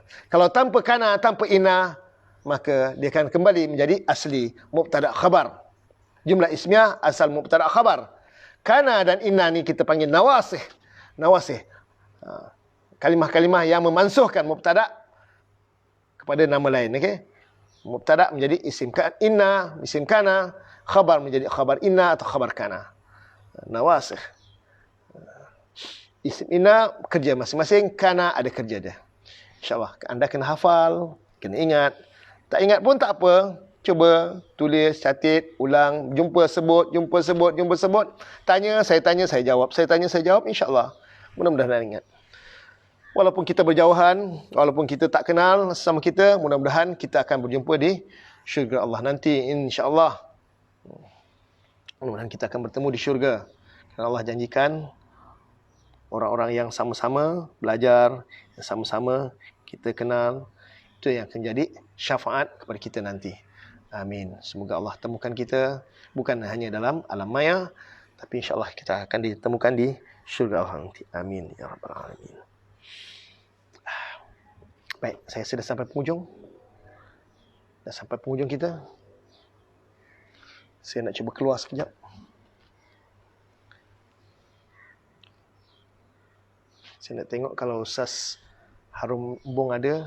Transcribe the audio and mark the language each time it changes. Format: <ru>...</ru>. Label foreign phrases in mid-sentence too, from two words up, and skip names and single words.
<ms>Kalau tanpa kana, tanpa inna, maka dia akan kembali menjadi asli</ms> <ar>مبتدأ خبر. جملة اسمية</ar> <ms>asal</ms> <ar>مبتدأ خبر.</ar> <ms>Kana dan inna ni kita panggil nawasih. Nawasih. Kalimah-kalimah yang memansuhkan mubtada' kepada nama lain. Okay? Mubtada' menjadi</ms> <ar>اسم إن, اسم كان.</ar> <ms>Khabar menjadi</ms> <ar>خبر إن</ar> <ms>atau</ms> <ar>خبر كان.</ar> <ms>Nawasih.</ms> <ar>اسم إن</ar> <ms>kerja masing-masing. Kana ada kerja dia. InsyaAllah. Anda kena hafal. Kena ingat. Tak ingat pun tak apa. Cuba tulis, catat, ulang, jumpa sebut. Tanya, saya jawab. Saya tanya, saya jawab. InsyaAllah. Mudah-mudahan ingat. Walaupun kita berjauhan, walaupun kita tak kenal sama kita, mudah-mudahan kita akan berjumpa di syurga Allah nanti. InsyaAllah. Mudah-mudahan kita akan bertemu di syurga. Kerana Allah janjikan orang-orang yang sama-sama belajar, yang sama-sama kita kenal, itu yang akan jadi syafaat kepada kita nanti. Amin. Semoga Allah temukan kita bukan hanya dalam alam maya, tapi insyaAllah kita akan ditemukan di syurga Allah nanti.</ms> <ar>آمين. يا رب العالمين.</ar> <ms>Baik, saya sudah sampai penghujung. Dah sampai penghujung kita. Saya nak cuba keluar sekejap. Saya nak tengok kalau Ustaz Harum Bong ada.</ms>